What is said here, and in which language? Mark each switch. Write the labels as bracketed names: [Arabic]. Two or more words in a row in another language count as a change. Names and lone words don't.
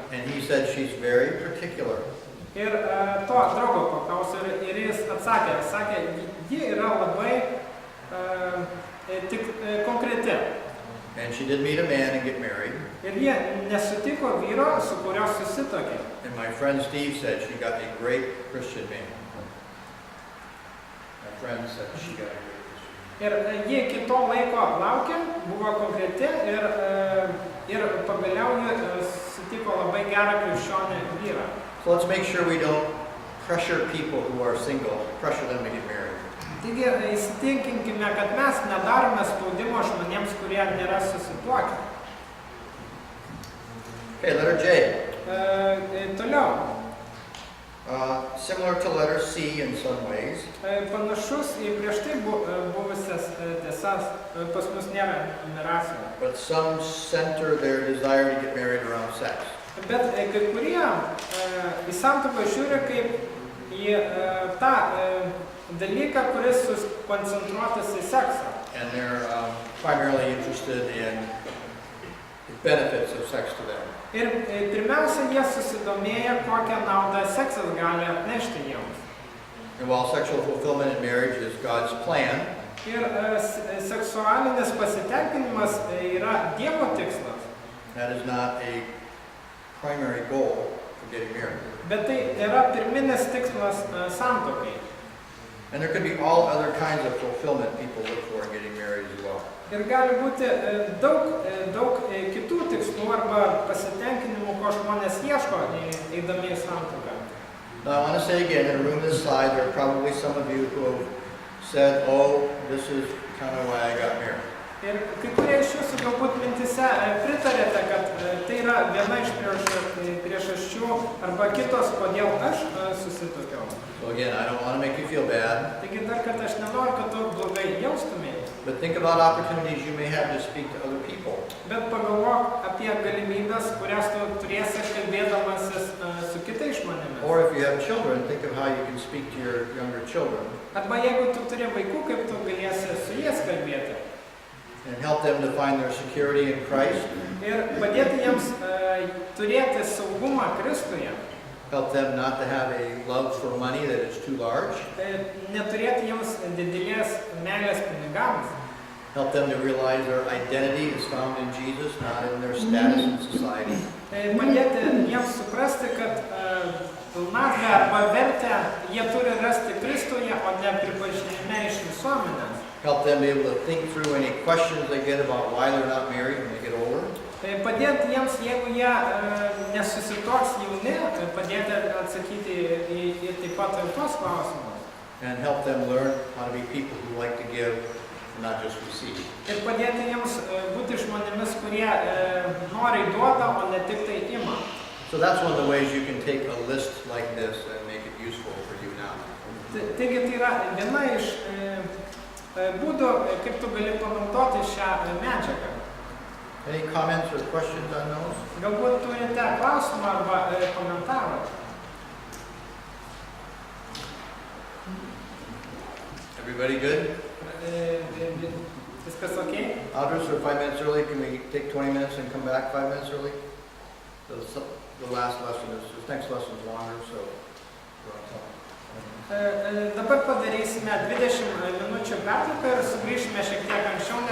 [English] And he said she's very particular. [Lithuanian] Ir to draugo paklausiau ir jis sakė, ji yra labai konkreti. [English] And she did meet a man and get married. [Lithuanian] Ir jie nesutiko vyro, su kurio susituokė. [English] And my friend Steve said she got a great Christian man. My friend said she got a great Christian man. [Lithuanian] Ir jie iki to laiko laukė, buvo konkreti ir pagaliau jie sutiko labai gerą krikščionį vyrą. [English] So let's make sure we don't pressure people who are single, pressure them to get married. [Lithuanian] Taigi įsitikinkime, kad mes nedarome spaudimo žmonėms, kurie nėra susituokę. [English] Okay, letter J. [Lithuanian] Toliau. [English] Similar to letter C in some ways. [Lithuanian] Panašus į prieš tai buvusias tiesas, pas mus nėra numeracijų. [English] But some center their desire to get married around sex. [Lithuanian] Bet kai kurie į santuoką žiūri kaip į tą dalyką, kuris koncentruotas į seksą. [English] And they're primarily interested in the benefits of sex to them. [Lithuanian] Ir pirmiausia, jie susidomėję, kokią naudą seksas gali atnešti jiems. [English] And while sexual fulfillment in marriage is God's plan, [Lithuanian] Ir seksualinis pasitenkinimas yra Dievo tikslas. [English] that is not a primary goal for getting married. [Lithuanian] Bet tai yra pirminis tikslas santuokai. [English] And there could be all other kinds of fulfillment people look for in getting married as well. [Lithuanian] Ir gali būti daug kitų tikslų arba pasitenkinimų, ko žmonės ieško eidami į santuoką. [English] Now I want to say again, in a room this size, there are probably some of you who have said, oh, this is kind of why I got married. [Lithuanian] Ir kai kurie iš jūsų galbūt mintise pritarėte, kad tai yra viena iš priežasčių arba kitos, kodėl aš susituokiau. [English] So again, I don't want to make you feel bad, [Lithuanian] Taigi dar kartą aš nenoriu, kad tu blogai jaustumėjai, [English] but think about opportunities you may have to speak to other people. [Lithuanian] bet pagalvok apie galimybės, kurias tu turėsi kalbėdamasis su kitais žmonėmis. [English] Or if you have children, think of how you can speak to your younger children [Lithuanian] Arba jeigu tu turi vaikų, kaip tu galėsi su jais kalbėti. [English] and help them to find their security in Christ, [Lithuanian] Ir padėti jiems turėti saugumą Kristuje. [English] help them not to have a love for money that is too large, [Lithuanian] Neturėti jiems didelės meilės pinigams. [English] help them to realize their identity is found in Jesus, not in their status in society. [Lithuanian] Padėti jiems suprasti, kad pilnatvę arba vertę jie turi rasti Kristuje, o ne pripažinime iš visuomenės. [English] Help them be able to think through any questions they get about why they're not married when they get older. [Lithuanian] Padėti jiems, jeigu jie nesusituoks jauni, padėti atsakyti į taip pat ir tuos klausimus. [English] And help them learn how to be people who like to give and not just receive. [Lithuanian] Ir padėti jiems būti žmonėmis, kurie nori duoda, o ne tik tai ima. [English] So that's one of the ways you can take a list like this and make it useful for you now. [Lithuanian] Taigi tai yra viena iš būdų, kaip tu gali panaudoti šią medžiagą. [English] Any comments or questions on those? [Lithuanian] Galbūt turite klausimą arba komentarą. [English] Everybody good? [Lithuanian] Viskas ok? [English] Audrey, or 5 minutes early, can we take 20 minutes and come back 5 minutes early? The last lesson is, this next lesson is longer, so we're on time. [Lithuanian] Dabar padarysime 20 minučių pertrauką ir sugrįšime šiek tiek anksčiau.